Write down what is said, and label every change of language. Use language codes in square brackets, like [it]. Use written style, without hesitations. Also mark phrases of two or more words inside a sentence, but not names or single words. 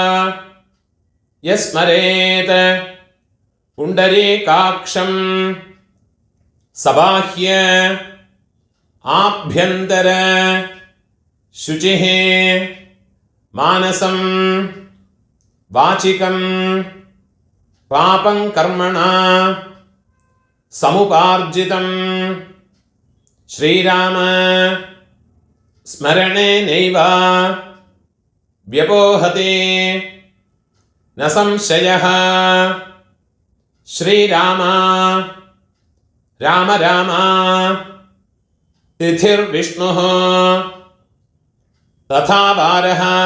[sa] यस्मरेत् पुण्डरीकाक्षं सबाह्य आभ्यन्तर शुचिः मानसं वाचिकं पापं कर्मणा समुपार्जितं श्रीराम स्मरणेनैव व्यपोहते न संशयः श्रीराम राम राम तिथिर्विष्णुः तथा वारः